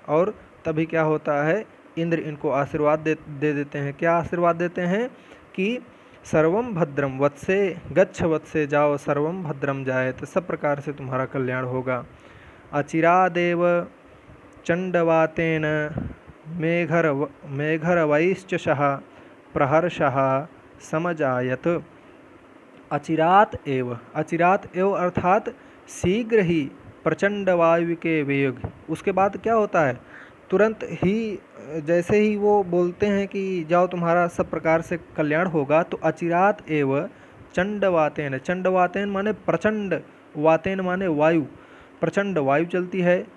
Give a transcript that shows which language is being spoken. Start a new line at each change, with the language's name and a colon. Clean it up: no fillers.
Hindi: और तभी क्या होता है, इंद्र इनको आशीर्वाद दे देते हैं। क्या आशीर्वाद देते हैं कि
Sanskrit: सर्वम भद्रम वत्से गच्छ वत्से,
Hindi: जाओ सर्वम भद्रम जाए, तो सब प्रकार से तुम्हारा कल्याण होगा।
Sanskrit: अचिरादेव चंडवातेन मेघरवैश्चषः प्रहर्षः समजायत।
Hindi: अचिरात एव, अचिरात एव अर्थात शीघ्र ही, प्रचंड वायु के वेग, उसके बाद क्या होता है, तुरंत ही जैसे ही वो बोलते हैं कि जाओ तुम्हारा सब प्रकार से कल्याण होगा, तो
Sanskrit: अचिरात एव चंडवातेन,
Hindi: चंडवातेन माने प्रचंड, वातेन माने वायु, प्रचंड वायु चलती है।